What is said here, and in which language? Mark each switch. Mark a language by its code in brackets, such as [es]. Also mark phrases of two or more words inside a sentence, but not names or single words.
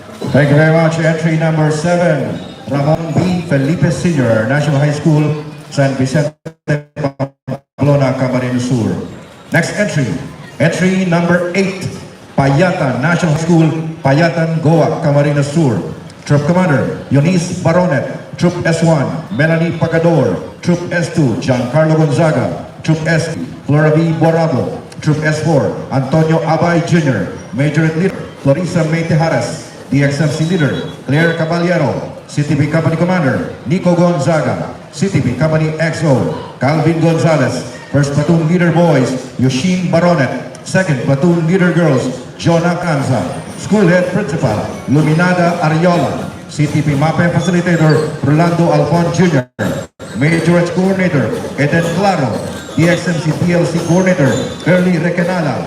[en] Thank you very much. Entry number 7, Ramon B. Felipe Sr., National High School, San Vicente, Pamplona, Camarines Sur. Next entry, entry number 8, Payatan National School, Payatan, Goa, Camarines Sur. Troop Commander, Eunice Baronet. Troop S1, Melanie Pagador. Troop S2, Giancarlo Gonzaga. Troop S, Flora V. Borabo. Troop S4, Antonio Abay Jr. Major Leader, Florisa May Tejares. DXMC Leader, Claire Caballero. CTV Company Commander, Nico Gonzaga. CTV Company XO, Calvin Gonzalez. First Platoon Leader Boys, Yoshin Baronet. Second Platoon Leader Girls, Jonah Kanza. School Head Principal, Luminada Ariola. CTP MAPE Facilitator, Rolando Alfon Jr. Major Edge Coordinator, Eden Claro. DXMC PLC Coordinator, Early Recanala.